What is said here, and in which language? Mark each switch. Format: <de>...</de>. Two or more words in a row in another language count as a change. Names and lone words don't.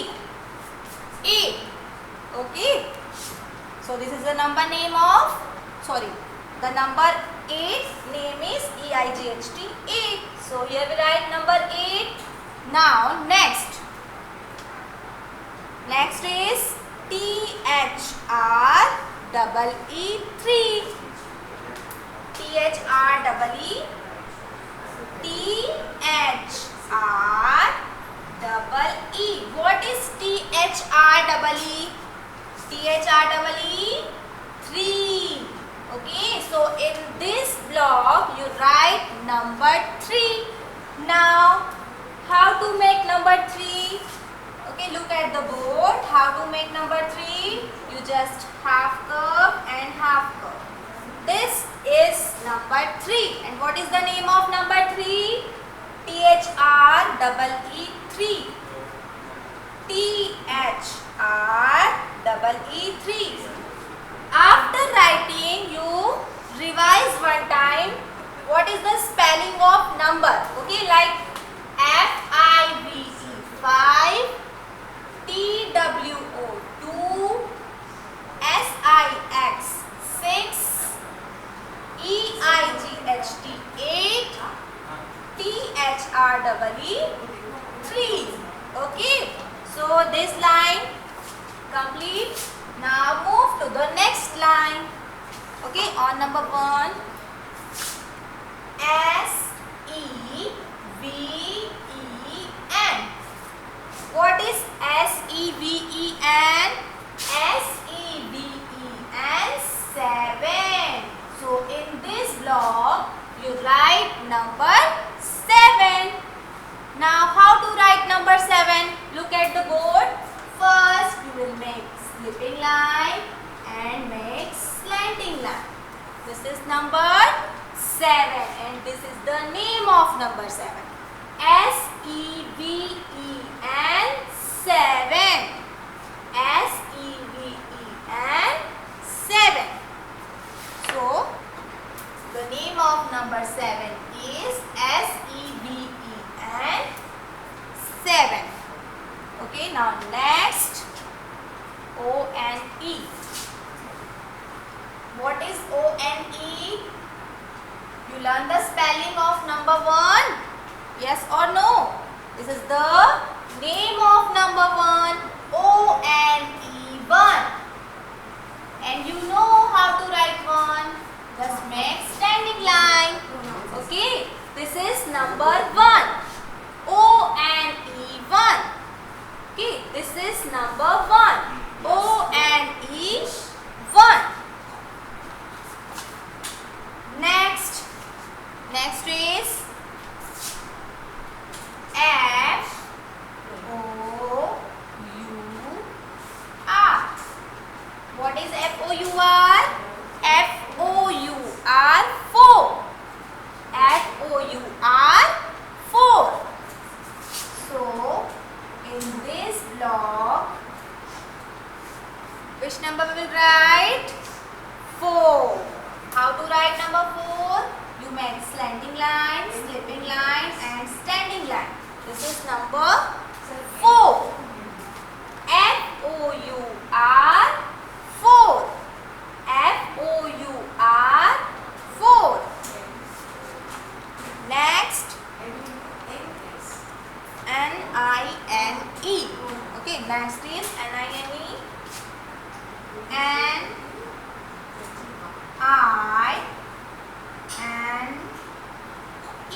<en>8. Okay. So this is the number name of, the number 8 name is E-I-G-H-T, 8. So here we write number 8. Now next is T-H-R-E-E-3. T-H-R-E-E. T-H-R-E-E. What is T-H-R-E-E? T-H-R-E-E, 3. Okay, so in this block you write number 3. Now, how to make number 3? Okay, look at the board. How to make number 3? You just half curve and half curve. This is number 3. And what is the name of number 3? T-H-R-E-E, 3. T-H-R-E-E, 3. After writing, you revise one time. What is the spelling of number? Okay, like F-I-V-E, 5. T-W-O, 2. S-I-X, 6. E-I-G-H-T, 8. T-H-R-E-E, 3. Okay, so this line complete. Now move to the next line. Okay, on number 1. S-E-V-E-N. What is S-E-V-E-N? S-E-V-E-N, 7. So in this block, you write number 7. Now how to write number 7? Look at the board. First, you will make slipping line and make slanting line. This is number 7 and this is the name of number 7. S-E-V-E-N, 7. S-E-V-E-N, 7. So, the name of number 7 is S-E-V-E-N, 7. Okay, now next, O-N-E. What is O-N-E? You learn the spelling of number 1? Yes or no? This is the name of number 1. O-N-E, 1. And you know how to write 1. Just make standing line. Okay, this is number 1. O-N-E, 1. Okay, this is number 1. O-N-E, 1. Next is F-O-U-R. What is F-O-U-R? F-O-U-R, 4. F-O-U-R, 4. So, in this block, which number we will write? 4. How to write number 4? You make slanting line, slipping line and standing line. This is number 4. F-O-U-R, 4. F-O-U-R, 4. Next, N-I-N-E. Okay, next is N-I-N-E. N-I-N-E.</en>